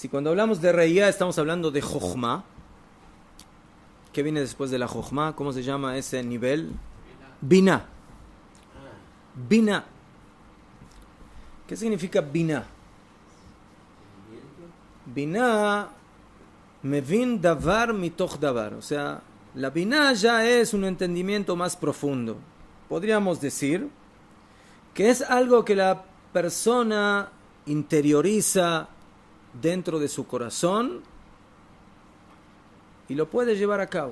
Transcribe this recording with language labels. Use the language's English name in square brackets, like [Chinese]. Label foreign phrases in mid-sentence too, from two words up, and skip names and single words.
[Spanish] Si cuando hablamos de reía estamos hablando de Jochma, ¿qué viene después de la Jochma? ¿Cómo se llama ese nivel? Binah. Binah. ¿Qué significa Binah? Binah, [Hebrew] מבין דבר מתוך דבר. [Spanish] O sea, la Binah ya es un entendimiento más profundo. Podríamos decir que es algo que la persona interioriza dentro de su corazón y lo puede llevar a cabo.